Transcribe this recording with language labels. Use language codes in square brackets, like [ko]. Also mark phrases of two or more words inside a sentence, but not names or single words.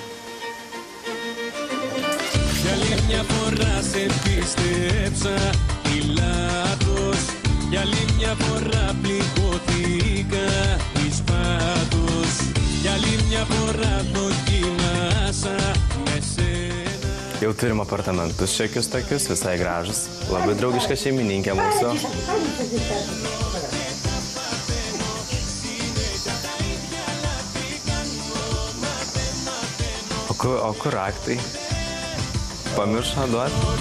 [el] Για άλλη μια φορά σε πίστεψα, λάθος. Για άλλη μια φορά πληγώθηκα εις πάτος. Για άλλη μια φορά δοκίμασα με σένα. [lt] Jau turim apartamentus šiokius tokius, visai gražus. Labai draugiška šeimininkė mūsų. O kur raktai? Pamiršo duoti?